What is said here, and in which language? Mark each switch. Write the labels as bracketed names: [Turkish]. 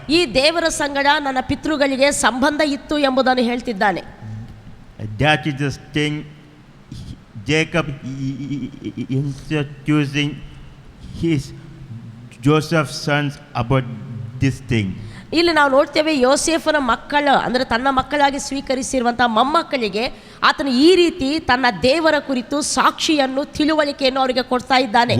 [Kannada] ಈ ದೇವರ ಸಂಗಡ ನನ್ನ ಪಿತೃಗಳಿಗೆ ಸಂಬಂಧ ಇತ್ತು ಎಂಬುದನ್ನು ಹೇಳ್ತಿದ್ದಾನೆ. [English] That is the thing Jacob introducing his Joseph's sons about this thing. [Kannada] ಇಲ್ಲಿ ನಾವು ನೋಡ್ತೇವೆ, ಯೋಸೇಫನ ಮಕ್ಕಳು ಅಂದರೆ ತನ್ನ ಮಕ್ಕಳಾಗಿ ಸ್ವೀಕರಿಸಿರುವಂಥ ಮೊಮ್ಮಕ್ಕಳಿಗೆ ಆತನು ಈ ರೀತಿ ತನ್ನ ದೇವರ ಕುರಿತು ಸಾಕ್ಷಿಯನ್ನು, ತಿಳುವಳಿಕೆಯನ್ನು ಅವರಿಗೆ ಕೊಡ್ತಾ ಇದ್ದಾನೆ.